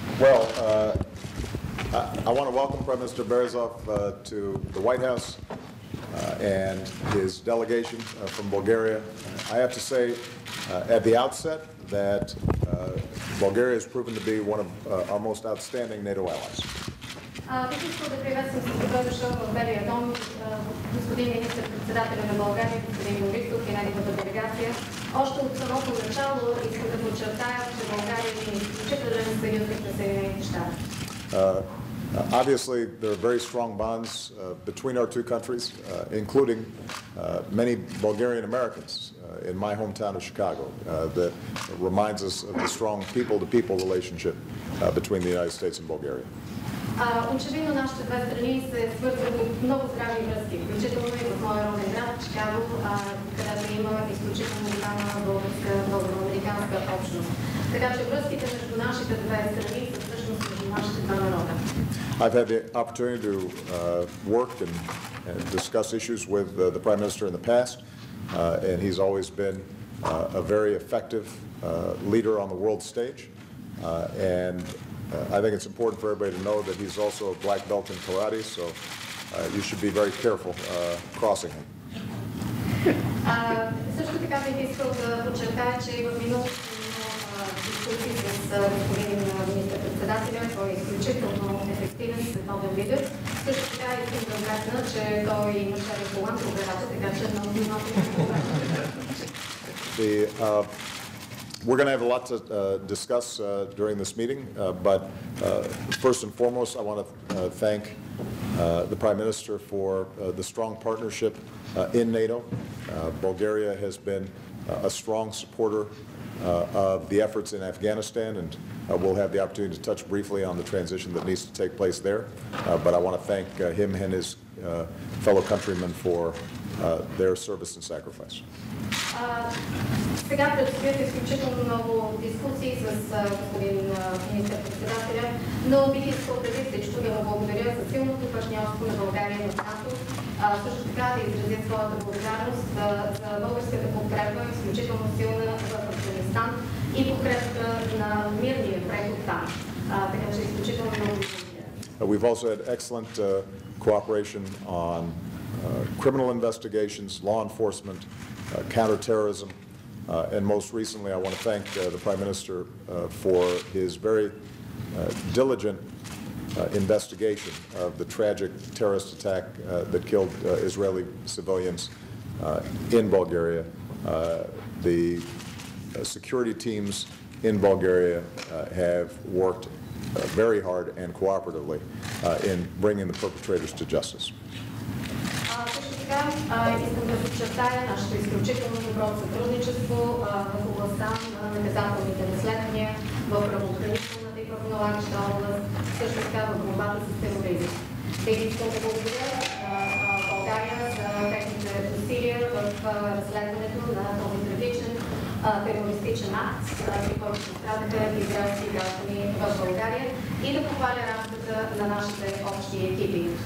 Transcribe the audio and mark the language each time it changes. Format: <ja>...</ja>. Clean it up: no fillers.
<en>Well, I want to welcome Prime Minister Berezov to the White House and his delegation from Bulgaria. I have to say at the outset that Bulgaria has proven to be one of our most outstanding NATO allies.</en> <bg>Бих искал да приветствам с добре дошъл в Белия дом господин министър-председателя на България, господин Борисов и неговата делегация. Още от самото начало искам да подчертая, че България е изключителен съюзник на Съединените щати.</bg> <en>Obviously, there are very strong bonds between our two countries, including many Bulgarian Americans in my hometown of Chicago, that reminds us of the strong people-to-people relationship between the United States and Bulgaria.</en> <bg>Очевидно нашите две страни се свързват от много здрави връзки, включително и в моя роден град Чикаго, където има изключително голяма българо-американска общност. Така че връзките между нашите две страни са всъщност между нашите два народа.</bg> <en>I've had the opportunity to work and discuss issues with the Prime Minister in the past, and he's always been a very effective leader on the world stage. And I think it's important for everybody to know that he's also a black belt in karate, so you should be very careful crossing him.</en> <bg>Също така бих искал да подчертая, че в миналото дискусии с господин министър-председателя, той е изключително ефективен световен лидер. Също така искам да отгадна, че той има шарен колан в операта, така че много</bg> <en>We're going to have a lot to discuss during this meeting, but first and foremost, I want to thank the Prime Minister for the strong partnership in NATO. Bulgaria has been a strong supporter of the efforts in Afghanistan, and we'll have the opportunity to touch briefly on the transition that needs to take place there. But I want to thank him and his fellow countrymen for their service and sacrifice.</en> <bg>Сега предстоят изключително много дискусии с господин министър-председателя, но бих искал преди всичко да му благодаря за силното партньорство на България в НАТО, също така да изразя своята благодарност за българската подкрепа, изключително силна в Афганистан и подкрепата на мирния преход там. Така че изключително много благодаря.</bg> <en>We've also had excellent cooperation on criminal investigations, law enforcement, counterterrorism, and most recently I want to thank the Prime Minister for his very diligent investigation of the tragic terrorist attack that killed Israeli civilians in Bulgaria. The security teams in Bulgaria have worked very hard and cooperatively in bringing the perpetrators to justice.</en> <bg>Искам да подчертая нашето изключително добро сътрудничество в областта на наказателните разследвания, в правоохранителната и правоналагаща област, също така в борбата с тероризъм. Бих искал да благодаря на България за техните усилия в разследването на този трагичен терористичен акт, при който пострадаха израелски граждани в България, и да похваля работата на нашите общи екипи.</bg>